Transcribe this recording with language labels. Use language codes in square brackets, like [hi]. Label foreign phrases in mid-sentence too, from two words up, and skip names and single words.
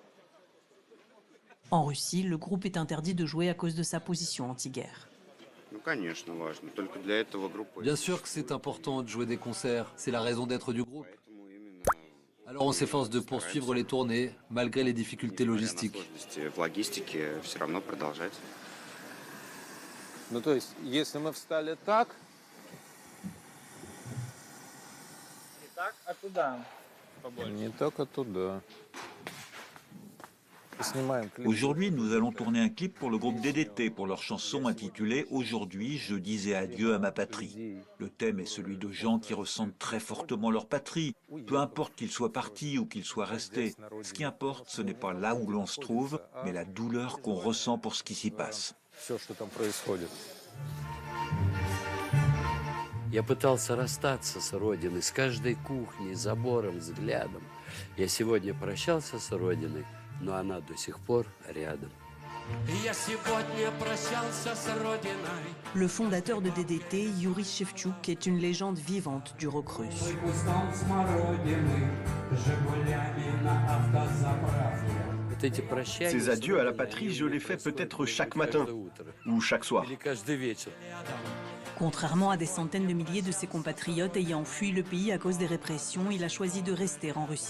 [fr] En Russie, le groupe est interdit de jouer à cause de sa position anti-guerre. Bien sûr que c'est important de jouer des concerts, c'est la raison d'être du groupe. Alors on s'efforce de poursuivre les tournées, malgré les difficultés logistiques. [ru] Ну, то есть, если мы встали так... Не так, а туда. Не только туда. [fr] Aujourd'hui, nous allons tourner un clip pour le groupe DDT pour leur chanson intitulée « Aujourd'hui, je disais adieu à ma patrie ». Le thème est celui de gens qui ressentent très fortement leur patrie, peu importe qu'ils soient partis ou qu'ils soient restés. Ce qui importe, ce n'est pas là où l'on se trouve, mais la douleur qu'on ressent pour ce qui s'y passe. [ru] Я пытался расстаться с Родиной, с каждой кухней, забором, взглядом. Я сегодня прощался с Родиной, но она до сих пор рядом. Я сегодня прощался с Родиной. [fr] Le fondateur de DDT, Yuri Shevchuk, est une légende vivante du rock russe. Ces adieux à la patrie, je les fais peut-être chaque matin ou chaque soir. Contrairement à des centaines de milliers de ses compatriotes ayant fui le pays à cause des répressions, il a choisi de rester en Russie.